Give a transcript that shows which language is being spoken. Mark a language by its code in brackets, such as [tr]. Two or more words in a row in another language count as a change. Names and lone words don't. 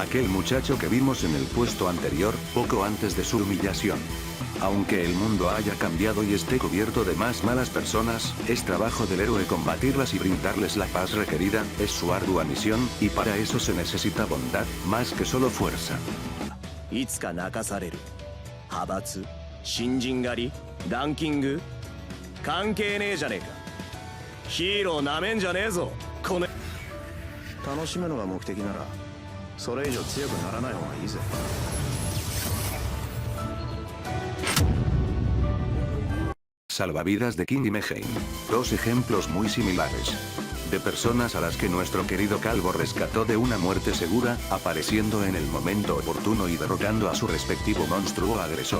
[es] aquel muchacho que vimos en el puesto anterior, poco antes de su humillación. Aunque el mundo haya cambiado y esté cubierto de más malas personas, es trabajo del héroe combatirlas y brindarles la paz requerida, es su ardua misión, y para eso se necesita bondad, más que solo fuerza. [ja] いつか泣かされる。派閥、新人狩り、ランキング、関係ねえじゃねえか。ヒーローなめんじゃねえぞ、この。楽しむのが目的なら、それ以上強くならない方がいいぜ。 [es] Salvavidas de King y Meheim. Dos ejemplos muy similares. De personas a las que nuestro querido calvo rescató de una muerte segura, apareciendo en el momento oportuno y derrotando a su respectivo monstruo agresor.